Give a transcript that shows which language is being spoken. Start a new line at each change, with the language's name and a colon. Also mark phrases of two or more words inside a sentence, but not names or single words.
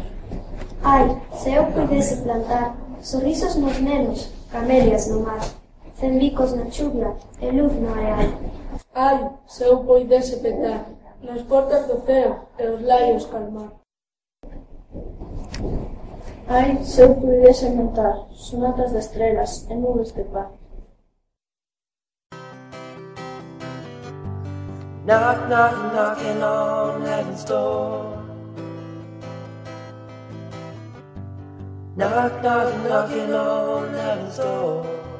Galician: Ai, se eu puidese plantar sorrisos nos nenos, camelias no mar, 100 bicos na chuvia e luz no areal. Ai, se eu puidese petar nas portas do ceo e os laios calmar. Ai, se eu puidese montar sonatas de estrelas e nubes de paz.
English: Knock, knock, knocking on heaven's door. Knock, knock, knocking on heaven's door.